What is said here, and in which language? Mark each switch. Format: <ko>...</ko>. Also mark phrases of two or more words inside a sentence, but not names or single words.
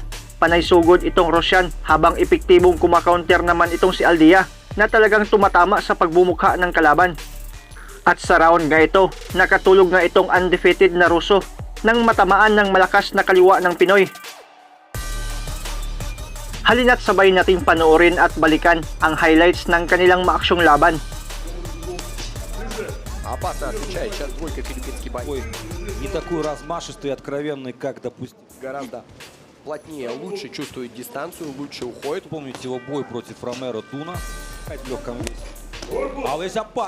<tl>Panay sugod itong Russian habang epektibong kumakounter naman itong si Aldea na talagang tumatama sa pagbumukha ng kalaban. At sa round nga ito, nakatulog nga itong undefeated na Russo nang matamaan ng malakas na kaliwa ng Pinoy. Halina't sabay nating panoorin at balikan ang highlights ng kanilang maaksyong laban.</tl> <ru>Опасно отвечает. Сейчас двойка филиппинский бой. Не такой размашистый и откровенный, как, допустим, Гораздо плотнее, лучше чувствует дистанцию, лучше уходит. помните его бой против Ромеро Дуна в легком весе. А весь опасный.</ru>